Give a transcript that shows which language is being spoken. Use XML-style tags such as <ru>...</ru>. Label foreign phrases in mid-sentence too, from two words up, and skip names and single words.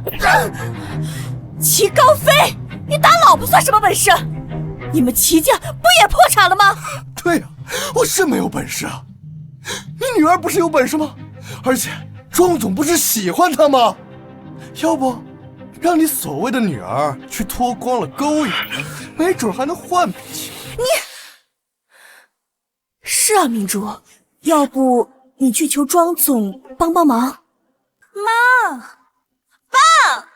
<zh>齐高飛，你打老婆算什麼本事？你們齊家不也破產了嗎？對呀，我是沒有本事啊。你女兒不是有本事嗎？而且莊總不是喜歡她嗎？要不讓你所謂的女兒去脫光了勾引，沒準還能換脾氣。你是啊，明珠，要不你去求莊總幫幫忙？媽，爸，</zh>